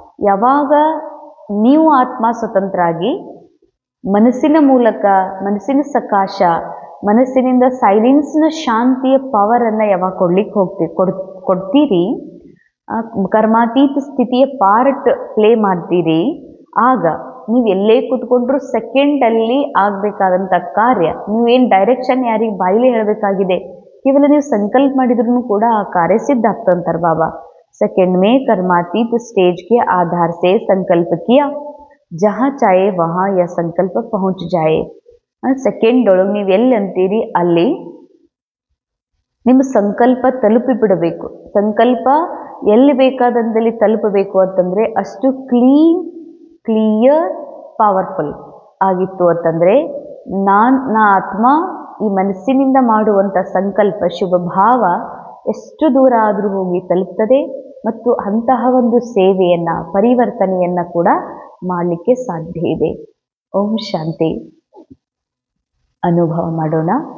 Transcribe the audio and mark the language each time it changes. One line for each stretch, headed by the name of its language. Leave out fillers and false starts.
Kannada: ಯಾವಾಗ ನೀವು ಆತ್ಮ ಸ್ವತಂತ್ರ ಆಗಿ ಮನಸ್ಸಿನ ಮೂಲಕ, ಮನಸ್ಸಿನ ಸಕಾಶ, ಮನಸ್ಸಿನಿಂದ ಸೈಲೆನ್ಸ್ನ ಶಾಂತಿಯ ಪವರನ್ನು ಯಾವಾಗ ಕೊಡ್ಲಿಕ್ಕೆ ಕೊಡ್ತೀರಿ, ಕರ್ಮಾತೀತ ಸ್ಥಿತಿಯ ಪಾರ್ಟ್ ಪ್ಲೇ ಮಾಡ್ತೀರಿ, ಆಗ ನೀವು ಎಲ್ಲೇ ಕೂತ್ಕೊಂಡ್ರು ಸೆಕೆಂಡಲ್ಲಿ ಆಗಬೇಕಾದಂಥ ಕಾರ್ಯ, ನೀವೇನು ಡೈರೆಕ್ಷನ್ ಯಾರಿಗೆ ಬಾಯಿಲೆ ಹೇಳಬೇಕಾಗಿದೆ, ಕೇವಲ ನೀವು ಸಂಕಲ್ಪ ಮಾಡಿದ್ರೂ ಕೂಡ ಆ ಕಾರ್ಯ ಸಿದ್ಧ ಆಗ್ತಂತಾರೆ ಬಾಬಾ.
Hindi: सेकंड में कर्मातीत स्टेज के आधार से संकल्प किया, जहाँ चाहे वहाँ यह संकल्प पहुँच जाए.
Kannada: ಸೆಕೆಂಡ್ ಒಳಗೆ ನೀವು ಎಲ್ಲಿ ಅಂತೀರಿ ಅಲ್ಲಿ ನಿಮ್ಮ ಸಂಕಲ್ಪ ತಲುಪಿ ಬಿಡಬೇಕು. ಸಂಕಲ್ಪ ಎಲ್ಲಿ ಬೇಕಾದಂದಲ್ಲಿ ತಲುಪಬೇಕು ಅಂತಂದರೆ ಅಷ್ಟು ಕ್ಲಿಯರ್ ಪವರ್ಫುಲ್ ಆಗಿತ್ತು ಅಂತಂದರೆ ನಾ ಆತ್ಮ ಈ ಮನಸ್ಸಿನಿಂದ ಮಾಡುವಂಥ ಸಂಕಲ್ಪ ಶುಭ ಭಾವ ಎಷ್ಟು ದೂರ ಆದರೂ ಹೋಗಿ ತಲುಪ್ತದೆ ಮತ್ತು ಅಂತಹ ಒಂದು ಸೇವೆಯನ್ನು, ಪರಿವರ್ತನೆಯನ್ನು ಕೂಡ ಮಾಡಲಿಕ್ಕೆ ಸಾಧ್ಯ ಇದೆ. ಓಂ ಶಾಂತಿ. ಅನುಭವ ಮಾಡೋಣ.